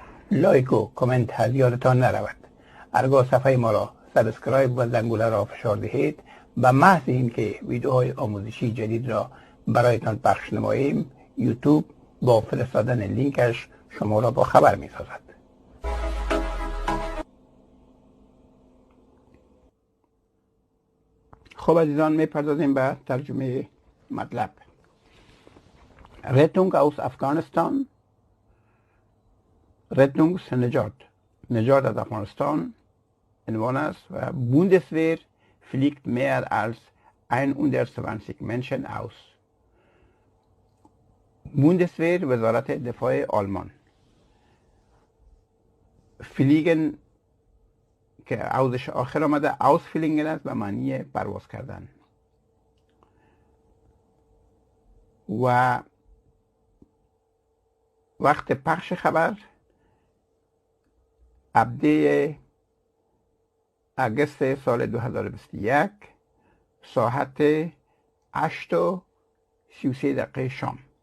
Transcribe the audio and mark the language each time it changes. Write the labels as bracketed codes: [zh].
[fa] لایک و کامنت از یادتان نرود. هرگاه صفحه ما را سابسکرایب و زنگوله را فشار دهید به محض اینکه ویدیوهای آموزشی جدید را برایتان پخش نماییم یوتیوب با فرستادن لینکش شما را با خبر می‌سازد. خب عزیزان میپردازیم به ترجمه مطلب. [de] Rettung aus Afghanistan، Rettung [fa] نجات از افغانستان عنوان است و [de] Bundeswehr fliegt mehr als 120 Menschen aus. [fa] Bundeswehr وزارت دفاع آلمان. فلیگن که اوزش آخر آمده اوس فیلینگن است به معنی پرواز کردن و وقت پخش خبر 17 اگست سال 2021 ساعت 8:33 شام.